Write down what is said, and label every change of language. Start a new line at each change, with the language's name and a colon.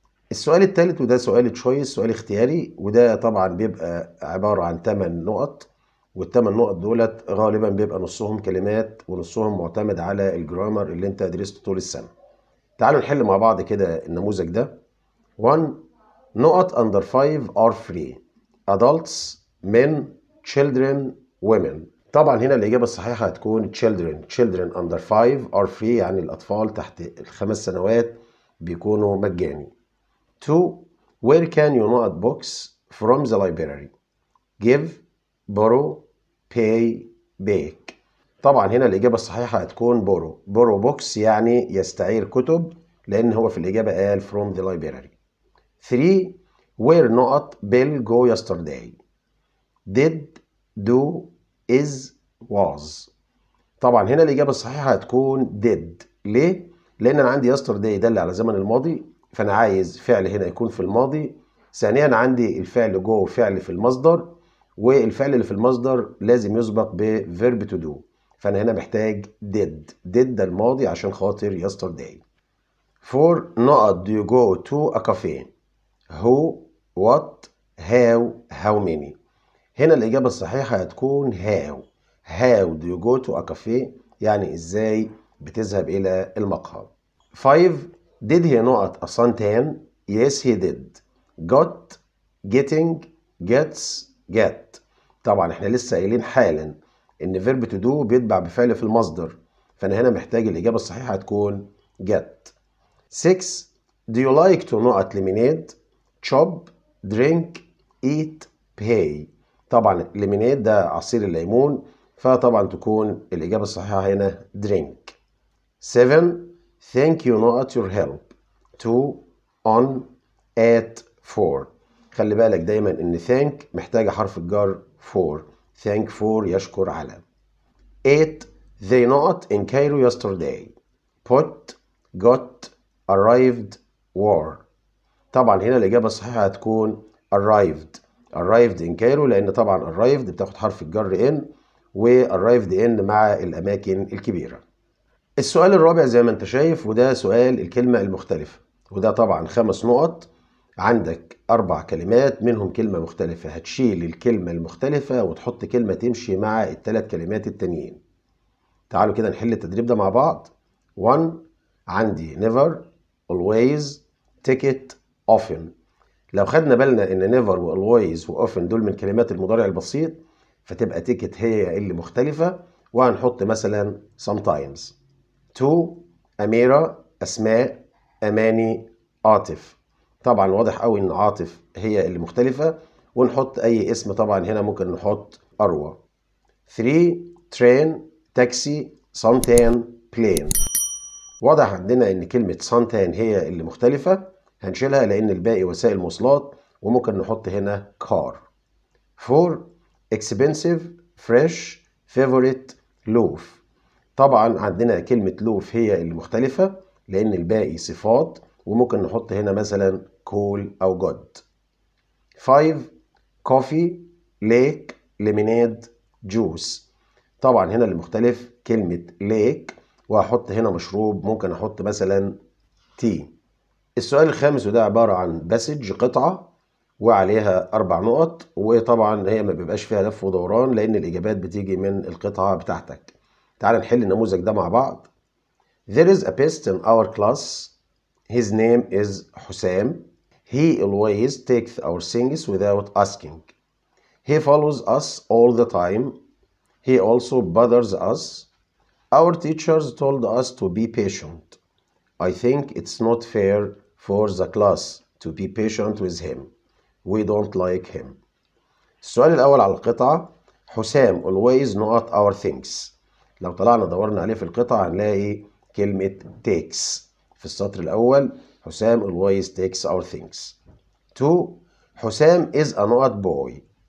Arabic: السؤال الثالث وده سؤال تشويس، سؤال اختياري، وده طبعا بيبقى عبارة عن 8 نقط، والثمان نقط دولت غالبا بيبقى نصهم كلمات ونصهم معتمد على الجرامر اللي انت درسته طول السنة. تعالوا نحل مع بعض كده النموذج ده.
English: 1 نقط under 5 are free adults men children women.
Arabic: طبعا هنا الإجابة الصحيحة هتكون
English: children under 5 are free،
Arabic: يعني الأطفال تحت ال5 سنوات بيكونوا مجاني.
English: 2 where can you not books from the library give borrow pay back.
Arabic: طبعا هنا الإجابة الصحيحة هتكون
English: borrow books،
Arabic: يعني يستعير كتب، لأن هو في الإجابة قال
English: from the library. 3 where not Bill go yesterday did do is was.
Arabic: طبعا هنا الإجابة الصحيحة هتكون did. ليه؟ لأن أنا عندي yesterday يدل على زمن الماضي، فأنا عايز فعل هنا يكون في الماضي. ثانيا عندي الفعل go فعل في المصدر، والفعل اللي في المصدر لازم يسبق بverb to do، فأنا هنا محتاج did ده الماضي عشان خاطر yesterday.
English: 4 نقط do you go to a cafe who what how many.
Arabic: هنا الإجابة الصحيحة هتكون
English: how do you go to a cafe،
Arabic: يعني إزاي بتذهب إلى المقهى.
English: 5 did he not a suntan yes he did got getting gets get.
Arabic: طبعا احنا لسه قايلين حالا ان verb to do بيتبع بفعل في المصدر، فأنا هنا محتاج الإجابة الصحيحة هتكون get.
English: 6 do you like to not lemonade chop drink eat pay.
Arabic: طبعا الليموناد ده عصير الليمون، فطبعا تكون الإجابة الصحيحة هنا drink.
English: 7 thank you not your help to on at for.
Arabic: خلي بالك دايما ان thank محتاجة حرف الجر for،
English: thank for
Arabic: يشكر على.
English: 8 they not in Cairo yesterday put got arrived were.
Arabic: طبعا هنا الإجابة الصحيحة هتكون
English: arrived in Cairo،
Arabic: لأن طبعا arrived بتاخد حرف الجر in، و
English: arrived in
Arabic: مع الأماكن الكبيرة. السؤال الرابع زي ما أنت شايف وده سؤال الكلمة المختلفة، وده طبعا 5 نقط. عندك 4 كلمات منهم كلمة مختلفة، هتشيل الكلمة المختلفة وتحط كلمة تمشي مع ال3 كلمات التانيين. تعالوا كده نحل التدريب ده مع بعض.
English: 1 عندي never always ticket often.
Arabic: لو خدنا بالنا ان never و always و often دول من كلمات المضارع البسيط، فتبقى ticket هي اللي مختلفة، وهنحط مثلا sometimes. 2 أميرة أسماء أماني عاطف. طبعا واضح قوي ان عاطف هي اللي مختلفة، ونحط اي اسم طبعا هنا ممكن نحط أروى. 3 train تاكسي suntan plane. واضح عندنا ان كلمة suntan هي اللي مختلفة، هنشيلها لان الباقي وسائل مواصلات، وممكن نحط هنا car. 4 expensive fresh favorite loaf. طبعا عندنا كلمة loaf هي اللي مختلفة لان الباقي صفات، وممكن نحط هنا مثلا cool او good. 5 coffee lake lemonade juice. طبعا هنا اللي مختلف كلمة lake، وهحط هنا مشروب، ممكن احط مثلا تي. السؤال الخامس وده عبارة عن باسج قطعة وعليها 4 نقط، وطبعا هي ما بيبقاش فيها لف ودوران لان الاجابات بتيجي من القطعة بتاعتك. تعال نحل النموذج ده مع بعض.
English: There is a best in our class. His name is حسام. He always takes our things without asking. He follows us all the time. He also bothers us. Our teachers told us to be patient. I think it's not fair for the class to be patient with him. We don't like him.
Arabic: السؤال الأول على القطعة.
English: حسام always not our things.
Arabic: لو طلعنا دورنا عليه في القطعة هنلاقي كلمة takes في السطر الأول.
English: حسام always takes our things. 2. حسام is a not boy.